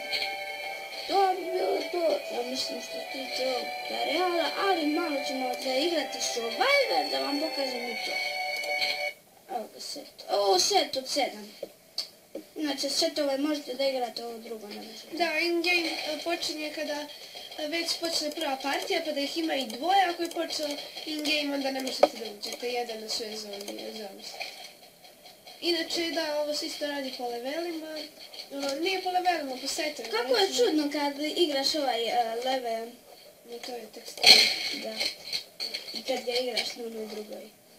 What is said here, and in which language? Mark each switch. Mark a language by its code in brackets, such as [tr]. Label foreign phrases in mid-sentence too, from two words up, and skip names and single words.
[sr] To bi bilo to, ja mislim što se tiče ovog tutoriala, ali malo ćemo zaigrati Survivor da vam pokažem i to. Evo ga set. Ovo set od 7. Inače, setove možete da igrate, ovo drugo ne možete. Da, in-game počinje kada već počne prva partija, pa da ih ima i dvoje, ako je počeo in-game, onda ne možete da uđete, jedan na sve zone. Inače, da, ovo se isto radi po levelima, nije po levelima, po setovima. Kako je čudno kad igraš ovaj level, No, to je tekstil. da, i kad ga igraš na onoj drugoj.